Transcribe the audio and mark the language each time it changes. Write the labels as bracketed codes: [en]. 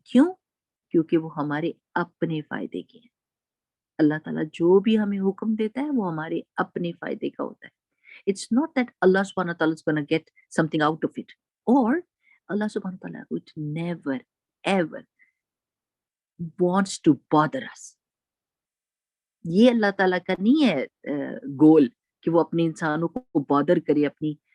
[ur] کیوں؟ کیونکہ وہ ہمارے اپنے فائدے کے ہیں. اللہ تعالیٰ جو بھی ہمیں حکم دیتا ہے وہ ہمارے اپنے فائدے کا ہوتا ہے. [en] It's not that Allah subhanahu wa ta'ala is going to get something out of it, or Allah subhanahu wa ta'ala would never ever wants to bother us. [ur] یہ اللہ تعالیٰ کا نہیں ہے گول کہ وہ اپنے انسانوں کو بادر کرے، اپنی